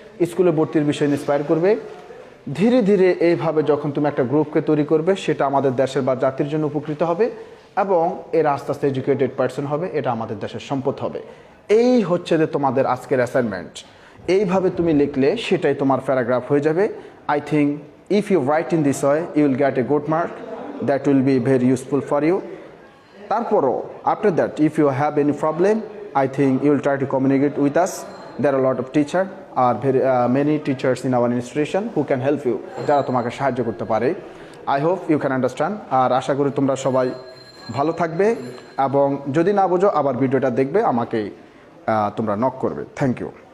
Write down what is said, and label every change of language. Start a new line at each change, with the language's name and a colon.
Bangla: স্কুলে ভর্তির বিষয়ে ইন্সপায়ার করবে। ধীরে ধীরে এইভাবে যখন তুমি একটা গ্রুপকে তৈরি করবে, সেটা আমাদের দেশের বা জাতির জন্য উপকৃত হবে এবং এরা আস্তে আস্তে এডুকেটেড পার্সন হবে, এটা আমাদের দেশের সম্পদ হবে। এই হচ্ছে যে তোমাদের আজকের অ্যাসাইনমেন্ট। এইভাবে তুমি লিখলে সেটাই তোমার প্যারাগ্রাফ হয়ে যাবে।
English: I think if you write in this way you will get a good mark, that will be very useful for you.
Bangla: তারপরও
English: After that if you have any problem, I think you will try to communicate with us. There are a lot of teachers, many teachers in our institution who can help you,
Bangla: যারা তোমাকে সাহায্য করতে পারে।
English: I hope you can understand.
Bangla: আর আশা করি তোমরা সবাই ভালো থাকবে এবং যদি না বোঝো আবার ভিডিওটা দেখবে, আমাকে তোমরা নক করবে।
English: Thank you.